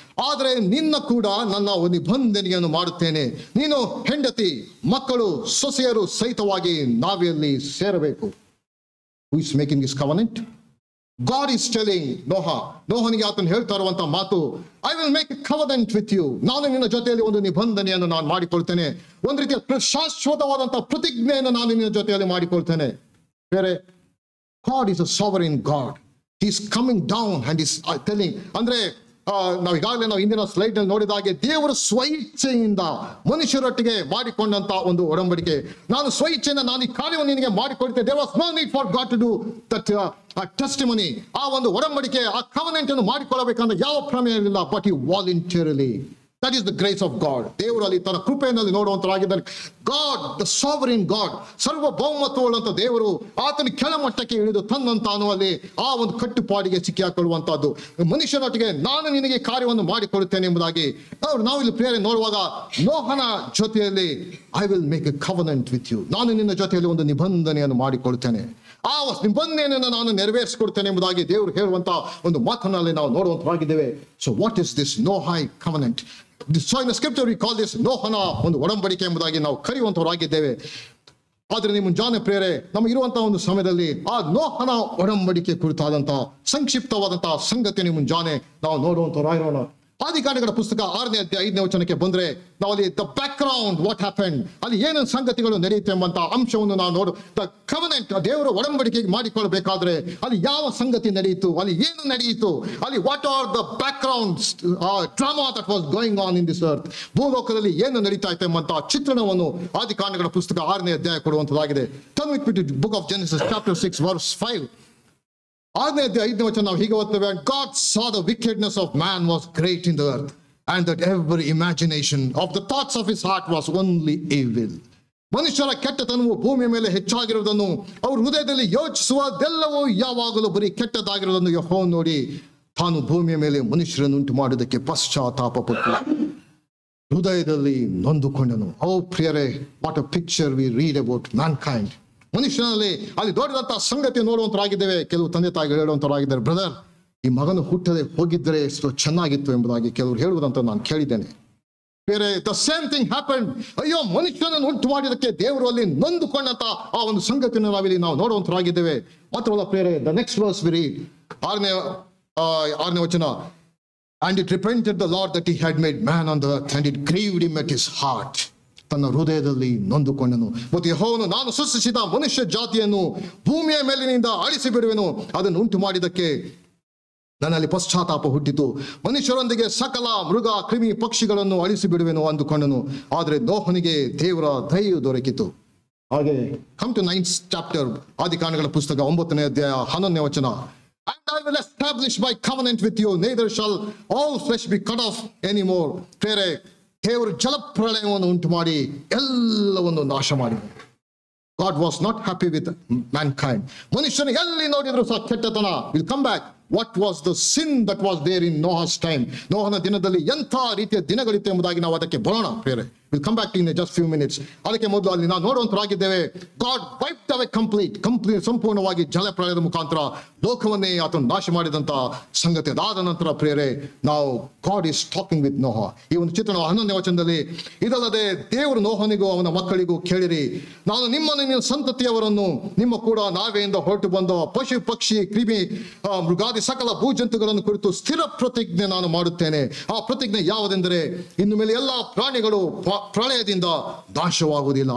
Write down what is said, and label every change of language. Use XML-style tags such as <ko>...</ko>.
<kn>ಆದರೆ ನಿನ್ನ ಕೂಡ ನನ್ನ ನಿಬಂಧನೆಯನ್ನು ಮಾಡುತ್ತೇನೆ, ನೀನು ಹೆಂಡತಿ, ಮಕ್ಕಳು, ಸೊಸೆಯರು ಸಹಿತವಾಗಿ ನಾವಿಯಲ್ಲಿ ಸೇರಬೇಕು.</kn> <en>Who is making this covenant? God is telling</en> <kn>ನೋಹನಿಗೆ ಆತನು ಹೇಳ್ತಾ ಇರುವಂತಹ ಮಾತು,</kn> <en>I will make a covenant with you.</en> <kn>ನಾನು ನಿನ್ನ ಜೊತೆಯಲ್ಲಿ ಒಂದು ನಿಬಂಧನೆಯನ್ನು ನಾನು ಮಾಡಿಕೊಳ್ತೇನೆ, ಒಂದು ರೀತಿಯ ಶಾಶ್ವತವಾದಂತಹ ಪ್ರತಿಜ್ಞೆಯನ್ನು ನಾನು ನಿನ್ನ ಜೊತೆಯಲ್ಲಿ ಮಾಡಿಕೊಳ್ತೇನೆ. ಬೇರೆ</kn> <en>God is a sovereign God. He is coming down and is telling,</en> <kn>ಅಂದ್ರೆ ನಾವು ಈಗಾಗಲೇ ನಾವು ಇಂದಿನ ಸ್ಲೈಡ್ ನಲ್ಲಿ ನೋಡಿದ ಹಾಗೆ ದೇವರು ಸ್ವಇಚ್ಛೆಯಿಂದ ಮನುಷ್ಯರೊಟ್ಟಿಗೆ ಮಾಡಿಕೊಂಡಂತ ಒಂದು ಒಡಂಬಡಿಕೆ. ನಾನು ಸ್ವಇಚ್ಛೆಯಿಂದ ನಾನು ಈ ಕಾರ್ಯವನ್ನು ನಿನಗೆ ಮಾಡಿಕೊಡ್ತೇನೆ.</kn> <en>There was no need for God to do that testimony.</en> <kn>ಆ ಒಂದು ಒಡಂಬಡಿಕೆ, ಆ ಕವನೆಂಟ್ ಅನ್ನು ಮಾಡಿಕೊಳ್ಳಬೇಕಂದ್ರೆ ಯಾವ ಪ್ರಮೇಯ ಇರಲಿಲ್ಲ.</kn> <en>But he voluntarily That is the grace of God.</en> <kn>ದೇವರಲ್ಲಿ ತನ್ನ ಕೃಪೆಯಲ್ಲಿ ನೋಡುವಂತರಾಗಿದ್ದಾರೆ. ಗಾಡ್, ದ ಸಾವರಿನ್ ಗಾಡ್, ಸಾರ್ವಭೌಮತ್ವವುಳ್ಳಂತ ದೇವರು ಆತನ ಕೆಳಮಟ್ಟಕ್ಕೆ ಇಳಿದು ತನ್ನಂತಾನು ಅಲ್ಲಿ ಆ ಒಂದು ಕಟ್ಟುಪಾಡಿಗೆ ಸಿಕ್ಕಿ ಹಾಕೊಳ್ಳುವಂತಹದ್ದು. ಮನುಷ್ಯನೊಟ್ಟಿಗೆ ನಾನು ನಿನಗೆ ಕಾರ್ಯವನ್ನು ಮಾಡಿಕೊಡುತ್ತೇನೆ ಎಂಬುದಾಗಿ ನಾವು ಇಲ್ಲಿ ಪ್ರೇರಣೆ ನೋಡುವಾಗ, ನೋಹನ ಜೊತೆಯಲ್ಲಿ</kn> <en>I will make a covenant with you,</en> <kn>ನಾನು ನಿನ್ನ ಜೊತೆಯಲ್ಲಿ ಒಂದು ನಿಬಂಧನೆಯನ್ನು ಮಾಡಿಕೊಡ್ತೇನೆ, ಆ ನಿಬಂಧನೆಯನ್ನು ನಾನು ನೆರವೇರಿಸಿಕೊಡ್ತೇನೆ ಎಂಬುದಾಗಿ ದೇವರು ಹೇಳುವಂತ ಒಂದು ಮಾತನಲ್ಲಿ ನಾವು ನೋಡುವಂತರಾಗಿದ್ದೇವೆ.</kn> <en>So what is this Noahic covenant? So in the scripture we call this</en> <kn>ನೋಹನ ಒಂದು ಒಡಂಬಡಿಕೆ ಎಂಬುದಾಗಿ ನಾವು ಕರೆಯುವಂತವರಾಗಿದ್ದೇವೆ. ಆದ್ರೆ ನಿಮ್ಮ ಮುಂಜಾನೆ ಪ್ರೇರೆ ನಮಗಿರುವಂತಹ ಒಂದು ಸಮಯದಲ್ಲಿ ಆ ನೋಹನ ಒಡಂಬಡಿಕೆ ಕುರಿತಾದಂತಹ ಸಂಕ್ಷಿಪ್ತವಾದಂತಹ ಸಂಗತಿ ನಿಮ್ಮ ಮುಂಜಾನೆ ನಾವು ನೋಡುವಂತವರಾಗಿರೋಣ. ಆದಿಕಾಂಡಗಳ ಪುಸ್ತಕ 6ನೇ ಅಧ್ಯಾಯ 5ನೇ ವಚನಕ್ಕೆ ಬಂದ್ರೆ ನಾವು ಅಲ್ಲಿ</kn> <en>the background what happened,</en> <kn>ಅಲ್ಲಿ ಏನೇನು ಸಂಗತಿಗಳು ನಡೆಯುತ್ತೆ ಎಂಬಂತ ಅಂಶವನ್ನು ನಾವು ನೋಡು. ದ ಕವನೆಂಟ್, ದೇವರ ಒಡಂಬಡಿಕೆ ಮಾಡಿಕೊಳ್ಳಬೇಕಾದ್ರೆ ಅಲ್ಲಿ ಯಾವ ಸಂಗತಿ ನಡೆಯಿತು, ಅಲ್ಲಿ ಏನು ನಡೆಯಿತು, ಅಲ್ಲಿ</kn> <en>what are the background drama that was going on in this earth,</en> <kn>ಭೂಲೋಕದಲ್ಲಿ ಏನು ನಡೀತಾ ಇತ್ತು ಎಂಬಂತ ಚಿತ್ರಣವನ್ನು ಆದಿಕಾಂಡಗಳ ಪುಸ್ತಕ 6ನೇ ಅಧ್ಯಾಯ ಕೊಡುವಂತದಾಗಿದೆ.</kn> <en>Turn with me to book of Genesis chapter 6 verse 5.</en> <kn>6ನೇ ಅಧ್ಯಾಯ 5ನೇ ವಚನ ನಾವು ಹೀಗೆ ಓದ್ತೇವೆ.</kn> <en>God saw the wickedness of man was great in the earth, and that every imagination of the thoughts of his heart was only evil.</en> <kn>ಮನುಷ್ಯರ ಕೆಟ್ಟತನವು ಭೂಮಿಯ ಮೇಲೆ ಹೆಚ್ಚಾಗಿರುವುದನ್ನು, ಅವರು ಹೃದಯದಲ್ಲಿ ಯೋಚಿಸುವುದೆಲ್ಲವೂ ಯಾವಾಗಲೂ ಬರೀ ಕೆಟ್ಟದಾಗಿರುವುದನ್ನು ಯೆಹೋವನು ನೋಡಿ ತಾನು ಭೂಮಿಯ ಮೇಲೆ ಮನುಷ್ಯರನ್ನು ಉಂಟು ಮಾಡುವುದಕ್ಕೆ ಪಶ್ಚಾತ್ತಾಪ ಪಟ್ಟು ಹೃದಯದಲ್ಲಿ ನೊಂದುಕೊಂಡನು.</kn> <en>ಓ ಪ್ರಿಯರೇ, what a picture we read about mankind.</en> <kn>ಮನುಷ್ಯನಲ್ಲಿ ಅಲ್ಲಿ ದೊಡ್ಡದಂತಹ ಸಂಗತಿ ನೋಡುವಂತರಾಗಿದ್ದೇವೆ. ಕೆಲವು ತಂದೆ ತಾಯಿಗಳು ಹೇಳುವಂತರಾಗಿದ್ದಾರೆ, ಬ್ರದರ್ ಈ ಮಗನು ಹುಟ್ಟದೆ ಹೋಗಿದ್ದರೆ ಎಷ್ಟು ಚೆನ್ನಾಗಿತ್ತು ಎಂಬುದಾಗಿ ಕೆಲವರು ಹೇಳುವುದಂತ ನಾನು ಕೇಳಿದ್ದೇನೆ. ಬೇರೆ</kn> <en>The same thing happened.</en> <kn>ಅಯ್ಯೋ, ಮನುಷ್ಯನನ್ನು ಉಂಟು ಮಾಡಿದಕ್ಕೆ ದೇವರು ಅಲ್ಲಿ ನೊಂದುಕೊಂಡಂತ ಆ ಒಂದು ಸಂಗತಿಯನ್ನು ನಾವಿಲ್ಲಿ ನಾವು ನೋಡುವಂತರಾಗಿದ್ದೇವೆ. ಮಾತ್ರವಲ್ಲ ಪ್ರೇರೆ,</kn> <en>The next verse we read, 6ನೇ ವಚನ, and it repented the Lord that he had made man on the earth, and it grieved him at his heart.</en> <kn>ತನ್ನ ಹೃದಯದಲ್ಲಿ ನೊಂದುಕೊಂಡನು. ಮತ್ತು ಯೆಹೋವನು, ನಾನು ಸೃಷ್ಟಿಸಿದ ಮನುಷ್ಯ ಜಾತಿಯನ್ನು ಭೂಮಿಯ ಮೇಲಿನಿಂದ ಅಳಿಸಿ ಬಿಡುವೆನು, ಅದನ್ನು ಉಂಟು ಮಾಡಿದಕ್ಕೆ ನನ್ನಲ್ಲಿ ಪಶ್ಚಾತ್ತಾಪ ಹುಟ್ಟಿತು. ಮನುಷ್ಯರೊಂದಿಗೆ ಸಕಲ ಮೃಗ ಕ್ರಿಮಿ ಪಕ್ಷಿಗಳನ್ನು ಅಳಿಸಿ ಬಿಡುವೆನು ಅಂದುಕೊಂಡನು. ಆದರೆ ನೋಹನಿಗೆ ದೇವರ ದಯೆಯು ದೊರಕಿತು.</kn> <en>ಹಾಗೆ come to 9th chapter,</en> <kn>ಆದಿಕಾಂಡಗಳ ಪುಸ್ತಕ 9ನೇ ಅಧ್ಯಾಯ 11ನೇ ವಚನ,</kn> <en>and I will establish my covenant with you, neither shall all flesh be cut off anymore.</en> <kn>ಪ್ರೇರೆ, ದೇವರು ಜಲಪ್ರಳಯವನ್ನು ಉಂಟು ಮಾಡಿ ಎಲ್ಲವನ್ನು ನಾಶ ಮಾಡಿ.</kn> <en>God was not happy with mankind.</en> <kn>ಮನುಷ್ಯನು ಎಲ್ಲಿ ನೋಡಿದ್ರು ಸಹ ಕೆಟ್ಟತನ.</kn> <en>We'll come back. What was the sin that was there in Noah's time?</en> <kn>ನೋಹನ ದಿನದಲ್ಲಿ ಎಂಥ ರೀತಿಯ ದಿನಗಳಿತ್ತು ಎಂಬುದಾಗಿ ನಾವು ಅದಕ್ಕೆ ಬರೋಣ ಪ್ರೇರೆ.</kn> <en>We'll come back to in just few minutes.</en> <kn>ಅದಕ್ಕೆ ಮೊದಲು ಅಲ್ಲಿ ನಾವು ನೋಡುವಂತರಾಗಿದ್ದೇವೆ,</kn> <en>God wiped away complete</en> <kn>ಸಂಪೂರ್ಣವಾಗಿ ಜಲಪ್ರಳಯದ ಮುಖಾಂತರ ಲೋಕವನ್ನೇ ಆತನು ನಾಶ ಮಾಡಿದಂತ ಸಂಗತಿ. ಅದಾದ ನಂತರ ಪ್ರೇರೆ, ನಾವು</kn> <en>God is talking with Noah.</en> <kn>ಈ ಒಂದು ಚಿತ್ರಣ 11ನೇ ವಚನದಲ್ಲಿ, ಇದಲ್ಲದೆ ದೇವರು ನೋಹನಿಗೂ ಅವನ ಮಕ್ಕಳಿಗೂ ಕೇಳಿರಿ, ನಾನು ನಿಮ್ಮನ್ನು ನಿಮ್ಮ ಸಂತತಿಯವರನ್ನು ನಿಮ್ಮ ಕೂಡ ನಾವೆಯಿಂದ ಹೊರಟು ಬಂದ ಪಶು ಪಕ್ಷಿ ಕ್ರಿಮಿ ಮೃಗಾದಿ ಸಕಲ ಭೂಜಂತುಗಳನ್ನು ಕುರಿತು ಸ್ಥಿರ ಪ್ರತಿಜ್ಞೆ ನಾನು ಮಾಡುತ್ತೇನೆ. ಆ ಪ್ರತಿಜ್ಞೆ ಯಾವುದೆಂದರೆ, ಇನ್ನು ಮೇಲೆ ಎಲ್ಲ ಪ್ರಾಣಿಗಳು ಪ್ರಳಯದಿಂದ ನಾಶವಾಗುವುದಿಲ್ಲ.</kn>